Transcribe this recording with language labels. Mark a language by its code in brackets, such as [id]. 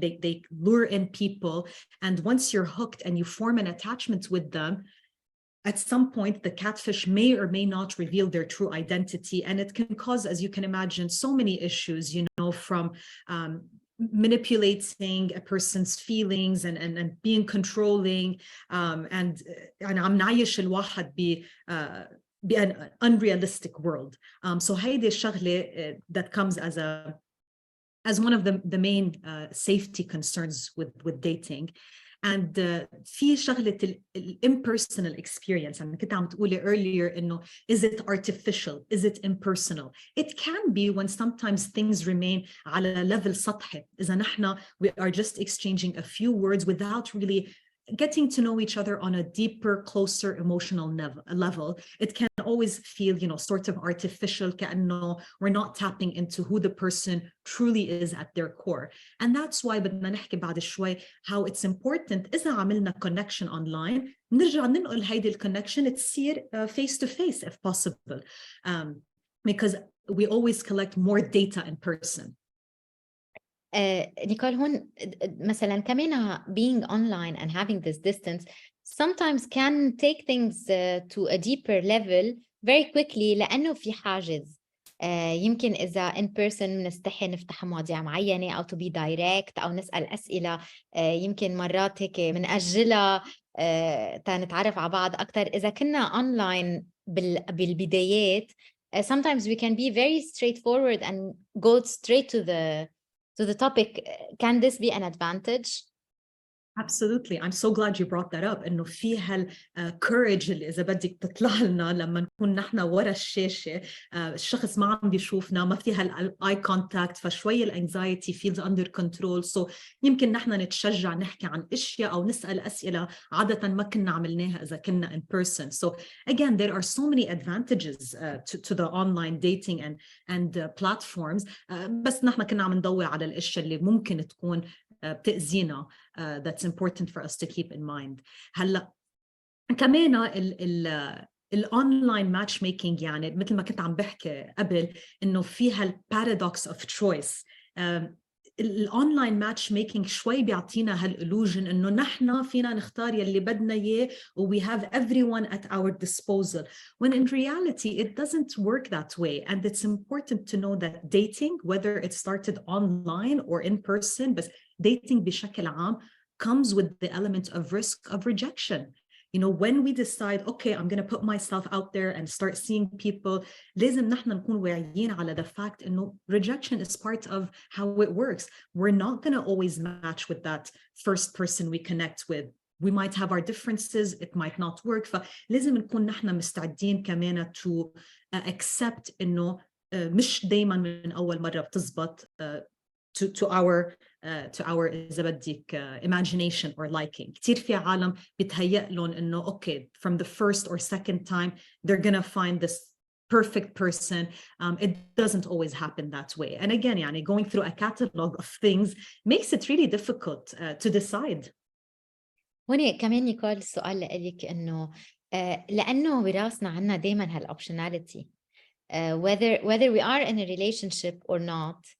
[en] They lure in people, and once you're hooked and you form an attachment with them, at some point the catfish may or may not reveal their true identity, and it can cause, as you can imagine, so many issues, you know, from manipulating a person's feelings and being controlling, and [ar] عم نعيش الواحد [en] an unrealistic world. So [ar] هيدي الشغلة [en] that comes as one of the main safety concerns with dating. And [ar] في شغلة [en] impersonal experience. [ar] أنا كنت عم تقولي earlier إنه [en] is it artificial? Is it impersonal? It can be when sometimes things remain على level سطحي. [ar] إذا نحن [en] we are just exchanging a few words without really getting to know each other on a deeper, closer emotional level, it can always feel, sort of artificial, كأنه we're not tapping into who the person truly is at their core. And that's why [ar] بدنا نحكي بعد شوي [en] how it's important [ar] إذا عملنا [en] connection online [ar] نرجع ننقل هيدي [en] الconnection تصير face to face if possible, because we always collect more data in person. Nicole هون مثلا كمان being online and having this distance sometimes can take things to a deeper level very quickly [ar] لأنه في حاجز. يمكن إذا in person نستحي نفتح مواضيع معينة أو [en] to be direct [ar] أو نسأل أسئلة يمكن مرات هيك منأجلها تنتعرف على بعض أكتر. إذا كنا [en] online بالبدايات sometimes we can be very straightforward and go straight to the topic. Can this be an advantage? Absolutely. I'm so glad you brought that up. [ar] إنه في courage اللي إذا بدك تطلع لنا لما نكون نحن ورا الشاشة، الشخص ما عم بيشوفنا، ما في eye contact، فشوي [en] anxiety feels under control. [ar] So يمكن نحن نتشجع نحكي عن أشياء أو نسأل أسئلة عادة ما كنا عملناها إذا كنا [en] in person. So again, there are so many advantages to the online dating and platforms. [ar] بس نحن كنا عم ندور على الأشياء اللي ممكن تكون بتأذينا. [en] That's important for us to keep in mind. [ar] هلا كمان الأونلاين ماتش ميكينج يعني مثل ما كنت عم بحكي قبل إنه فيها البارادوكس [en] of choice. [ar] الأونلاين ماتش ميكينج شوي بيعطينا هالإلوجن إنه نحن فينا نختار يلي بدنا إياه [en] و we have everyone at our disposal, when in reality it doesn't work that way. And it's important to know that dating, whether it started online or in person, but dating [ar] بشكل عام [en] comes with the element of risk of rejection. When we decide, okay, I'm going to put myself out there and start seeing people, [ar] لازم نحن نكون واعيين على [en] the fact إنه rejection is part of how it works. We're not going to always match with that first person we connect with. We might have our differences, it might not work. [ar] فلازم نكون نحن مستعدين كمان [en] to accept [ar] إنه مش دايما من أول مرة بتزبط to our إذا بدك [en] imagination or liking. [ar] كتير في عالم بتهيأ لهم إنه [en] okay, from the first or second time they're gonna find this perfect person. It doesn't always happen that way. And again, يعني going through a catalog of things makes it really difficult to decide. [ar] هون كمان نيكول السؤال لك إنه لأنه براسنا عنا دايما هالoptionality, [en] whether we are in a relationship or not.